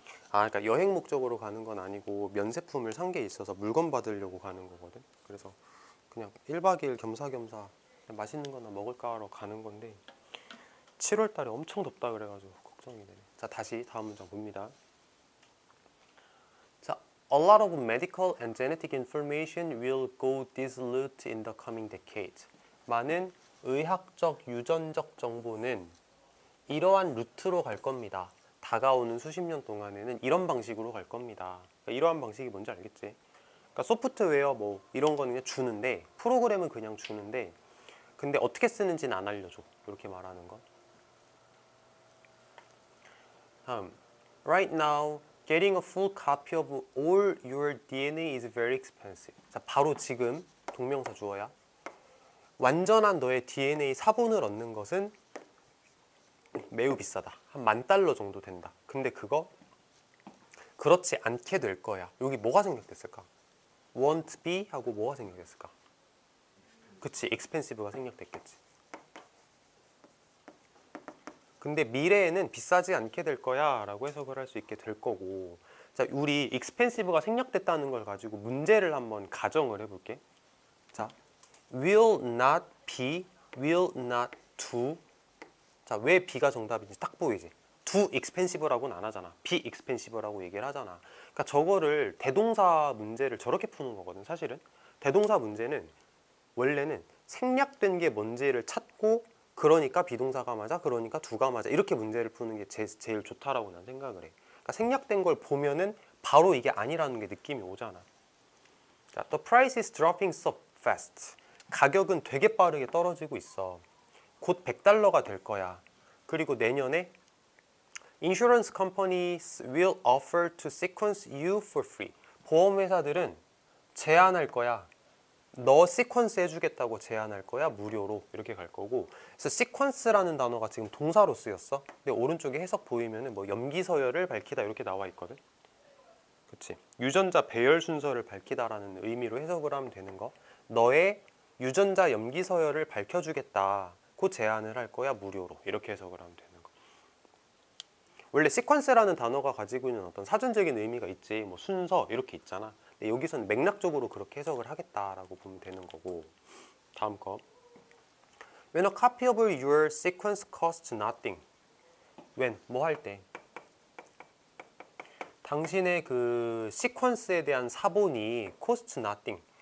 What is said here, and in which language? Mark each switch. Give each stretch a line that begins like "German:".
Korean: 그러니까 여행 목적으로 가는 건 아니고 면세품을 산 게 있어서 물건 받으려고 가는 거거든. 그래서 그냥 1박 2일 겸사겸사 그냥 맛있는 거나 먹을까 하러 가는 건데 7월 달에 엄청 덥다 그래가지고 걱정이 되네. 자, 다시 다음 문장 봅니다.
English: 자, a lot of medical and genetic information will go dissolute in the coming decades.
Korean: 많은 의학적, 유전적 정보는 이러한 루트로 갈 겁니다. 다가오는 수십 년 동안에는 이런 방식으로 갈 겁니다. 그러니까 이러한 방식이 뭔지 알겠지? 그러니까 소프트웨어 뭐 이런 거는 그냥 주는데 프로그램은 그냥 주는데 근데 어떻게 쓰는지는 안 알려줘. 이렇게 말하는 거.
English: 다음, right now, getting a full copy of all your DNA is very expensive.
Korean: 자, 바로 지금 동명사 주어야. 완전한 너의 DNA 사본을 얻는 것은 매우 비싸다. 한 $10,000 정도 된다. 근데 그거 그렇지 않게 될 거야. 여기 뭐가 생략됐을까?
English: won't be
Korean: 하고 뭐가 생략됐을까? 그치, expensive가 생략됐겠지. 근데 미래에는 비싸지 않게 될 거야 라고 해석을 할 수 있게 될 거고. 자, 우리 expensive가 생략됐다는 걸 가지고 문제를 한번 가정을 해볼게.
English: 자, will not be, will not do.
Korean: 자, 왜 B가 정답인지 딱 보이지?
English: do expensive
Korean: 라고는 안 하잖아.
English: be expensive
Korean: 라고 얘기를 하잖아. 그러니까 저거를 대동사 문제를 저렇게 푸는 거거든, 사실은. 대동사 문제는 원래는 생략된 게 뭔지를 찾고 그러니까 비동사가 맞아, 그러니까 do가 맞아 이렇게 문제를 푸는 게 제일 좋다라고 난 생각을 해. 그러니까 생략된 걸 보면은 바로 이게 아니라는 게 느낌이 오잖아.
English: 자, the price is dropping so fast.
Korean: 가격은 되게 빠르게 떨어지고 있어. 곧 $100가 될 거야. 그리고 내년에
English: insurance companies will offer to sequence you for free.
Korean: 보험회사들은 제안할 거야. 너 시퀀스 해주겠다고 제안할 거야 무료로 이렇게 갈 거고. 그래서 시퀀스라는 단어가 지금 동사로 쓰였어. 근데 오른쪽에 해석 보이면은 뭐 염기 서열을 밝히다 이렇게 나와 있거든. 그치? 유전자 배열 순서를 밝히다라는 의미로 해석을 하면 되는 거. 너의 유전자 염기 서열을 밝혀주겠다. 고 제안을 할 거야 무료로 이렇게 해석을 하면 되는 거. 원래 시퀀스라는 단어가 가지고 있는 어떤 사전적인 의미가 있지. 뭐 순서 이렇게 있잖아. 여기서는 맥락적으로 그렇게 해석을 하겠다라고 보면 되는 거고. 다음 거.
English: When a copy of your sequence costs nothing.
Korean: when 뭐 할 때? 당신의 그 시퀀스에 대한 사본이
English: costs nothing.